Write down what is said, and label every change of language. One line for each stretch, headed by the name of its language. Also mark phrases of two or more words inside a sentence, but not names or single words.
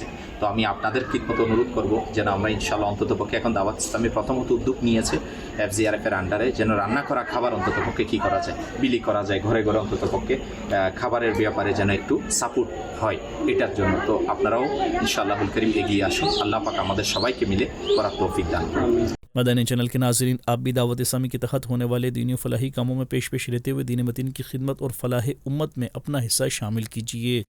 Bangla: তো আমি আপনাদের খিদমত অনুরোধ করব যেন আমরা ইনশাআল্লাহ অন্ততপক্ষে এখন দাওয়াত ইসলামী প্রথমত উদ্যোগ নিয়েছে FGRF এর আন্ডারে, যেন রান্না করা খাবার অন্ততপক্ষে কী করা যায়, বিলি করা যায়, ঘরে ঘরে অন্ততপক্ষে খাবারের ব্যাপারে যেন একটু সাপোর্ট হয় এটার জন্য। তো আপনারাও ইনশাআল্লাহুল করিম এগিয়ে আসুন, আল্লাহ পাক আমাদের সবাইকে মিলে করার তৌফিক দান করুন।
Urdu: مدنی چینل کے ناظرین، آپ بھی دعوت اسلامی کے تحت ہونے والے دینی و فلاحی کاموں میں پیش رہتے ہوئے دین متین کی خدمت اور فلاح امت میں اپنا حصہ شامل کیجیے۔